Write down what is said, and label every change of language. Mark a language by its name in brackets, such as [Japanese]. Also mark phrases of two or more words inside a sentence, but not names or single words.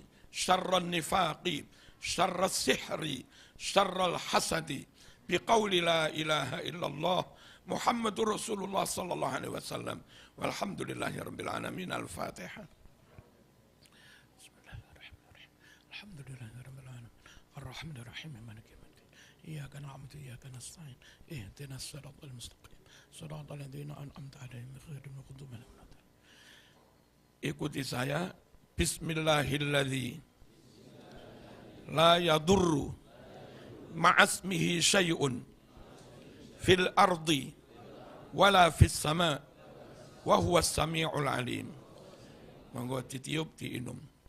[Arabic] شر النفاق شر السحر شر الحسد بقول لا إله إلا الله محمد رسول الله صلى الله عليه وسلم والحمد لله رب العالمين الفاتحة بسم الله الرحمن الرحيم الحمد لله رب العالمين الرحمن الرحيم مالك يوم الدين إياك نعبد وإياك نستعين اهدنا الصراط المستقيم صراط الذين أنعمت عليهم غير المغضوب عليهم ولا الضالين. [Indonesian] Ikuti saya. [Arabic] بسم الله الذي لا يضر مع اسمه شيء في الأرض ولا في السماء وهو السميع العليم. [Indonesian] Monggo ditiup diinum.